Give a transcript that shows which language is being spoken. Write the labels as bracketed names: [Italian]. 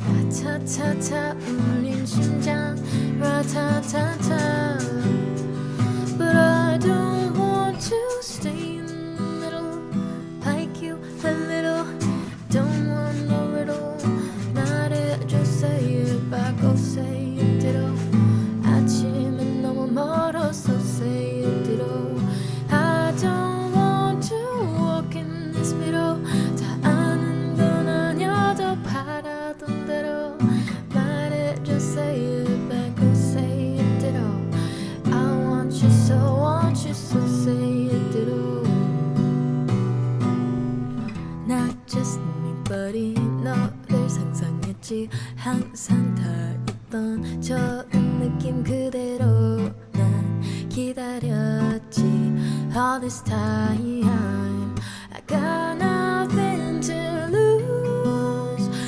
[Korean] 라타타타 울린 심장 라타타타. [English] But I don't want to stay in the middle like you a little. Don't want no riddle. [Korean] 말해줘 [English] say it back or say it ditto. [Korean] 아침은 너무 멀어서 [English] say it ditto. I don't want to walk in this middle. [Korean] 다 아는 건 아니어도 바라던 대로 말해줘 [English] say it back or say it ditto. I want you so say it ditto. Not just anybody [Korean] 너를 상상했지. 항상 다 있던 좋은 느낌 그대로 난 기다렸지. [English] All this time I got nothing to lose.